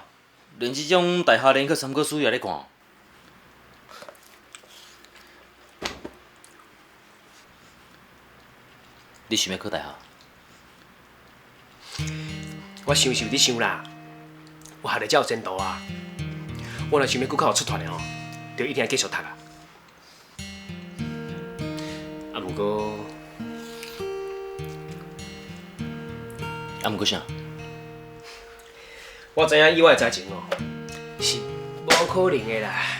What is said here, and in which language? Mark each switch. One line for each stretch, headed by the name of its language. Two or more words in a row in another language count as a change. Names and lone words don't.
Min Nan Chinese: 连这种大学联考参考书也咧看。你想要考大学？我想是有伫想啦，我学历才有前途啊！我若想要搁较有出头的吼，就一定要继续读啊！啊，毋过啥？我知影以我的才情哦，是无可能的啦。